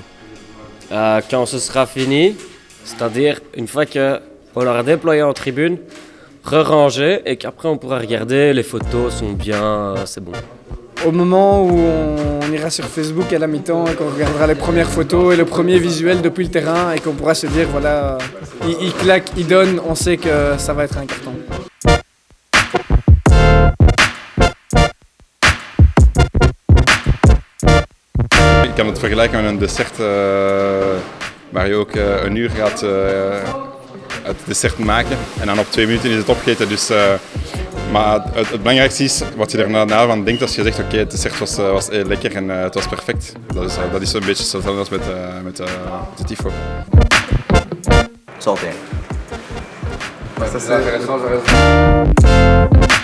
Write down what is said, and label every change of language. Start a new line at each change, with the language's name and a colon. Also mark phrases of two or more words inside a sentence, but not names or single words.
French: Quand ce sera fini, c'est-à-dire une fois qu'on l'aura déployé en tribune, re-rangé et qu'après on pourra regarder, les photos sont bien, c'est bon. Au moment où on ira sur Facebook à la mi-temps et qu'on regardera les premières photos et le premier visuel depuis le terrain et qu'on pourra se dire voilà, il claque, il donne, on sait que ça va être un carton.
Dutch: Ik kan het vergelijken met een dessert waar je ook een uur gaat het dessert maken en dan op 2 minuten is het opgegeten. Dus, maar het belangrijkste is wat je er na van denkt als je zegt oké, het dessert was lekker en het was perfect. Dat is zo'n beetje hetzelfde als met de tifo. Salté.
French: Ça c'est